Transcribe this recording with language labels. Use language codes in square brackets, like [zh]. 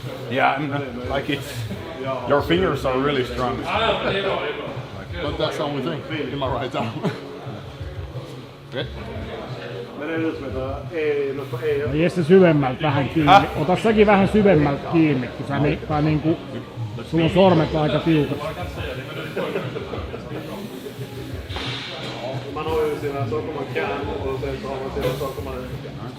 [en] Yeah, and, like your fingers are really strong. But that's the only thing in my right arm. Okay. [fi] Jesse syvemmältä vähän kiinni. Ota säkin vähän syvemmältä kiinni, kun sä niinku, sulla on sormet aika tiukat. [sv] Man har ju sina saker man kan och sen så har man sina saker man inte kan.